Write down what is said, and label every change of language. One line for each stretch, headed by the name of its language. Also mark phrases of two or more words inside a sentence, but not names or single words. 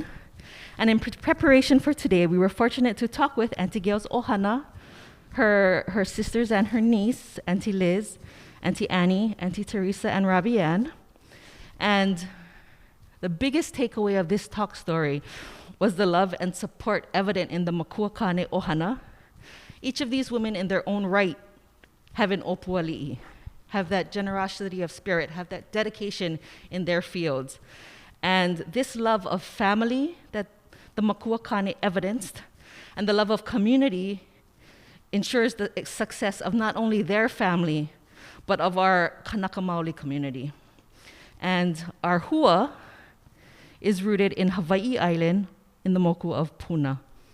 English: And in preparation for today, we were fortunate to talk with Auntie Gail's ohana, her sisters and her niece, Auntie Liz, Auntie Annie, Auntie Teresa, and Rabi Ann. And the biggest takeaway of this talk story was the love and support evident in the Makuakāne ohana. Each of these women in their own right have an
Hawaiian: opu ali'i,
English: have that generosity of spirit, have that dedication in their fields. And this love of family that the Makuakāne evidenced and the love of community ensures the success of not only their family, but of our
Hawaiian: Kanaka Maoli
English: community. And our hua is rooted in Hawaii Island in the moku of Puna.